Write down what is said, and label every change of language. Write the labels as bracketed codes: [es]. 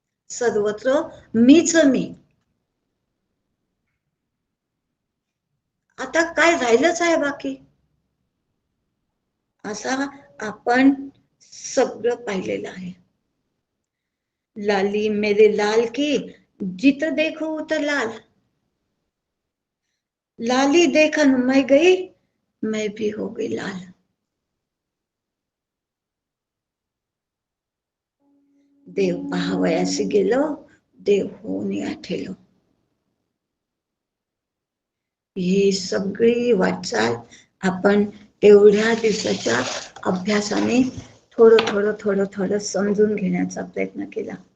[mr] सर्वत्र मीच मी. आता काय राहिलंच आहे बाकी. असा आपण सगळं पाहिलेलं आहे. [hi] लाली मेरे लाल की जित देखो उतर लाल, लाली देखन मैं गई मैं भी हो गई लाल. [mr] देव पाहावयासी गेलो, देव होऊन आठेलो. ही सगळी वाटचाल आपण एवढ्या दिवसाच्या अभ्यासाने थोडं थोडं थोडं थोडं समजून घेण्याचा प्रयत्न केला.